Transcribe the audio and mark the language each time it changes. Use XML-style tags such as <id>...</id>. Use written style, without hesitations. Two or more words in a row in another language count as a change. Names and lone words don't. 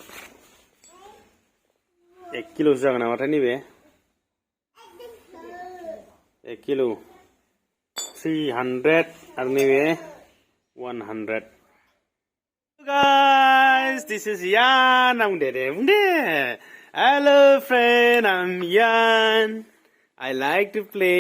<brx>1 किल'सो जागोन नामाथाय नैबे 1 किल' 300 आरो नैबे 100</brx> <en>Guys, this is Yan. I'm there. Hello friend, I'm Yan. I like to play</en>